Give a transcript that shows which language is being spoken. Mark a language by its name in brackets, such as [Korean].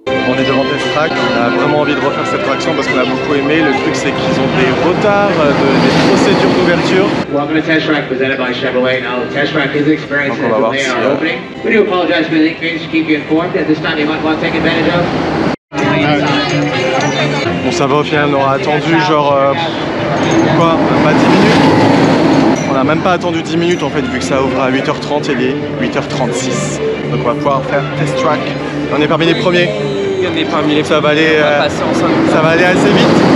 [French] On est devant Test Track, on a vraiment envie de refaire cette attraction parce qu'on a beaucoup aimé. Le truc c'est qu'ils ont des retards, des procédures d'ouverture. [English] Welcome to Test Track presented by Chevrolet. Now, Test Track is experiencing a delay in our opening. We do apologize for the inconvenience to keep you informed. At this time, you might want to take advantage of. [French] Bon, ça va, au final, on aura attendu genre quoi, pas 10 minutes. On n'a même pas attendu 10 minutes en fait, vu que ça ouvre à 8h30 et il est 8h36. Donc on va pouvoir faire Test Track. On est parmi les premiers. On est parmi les ça va aller, ça va aller assez vite.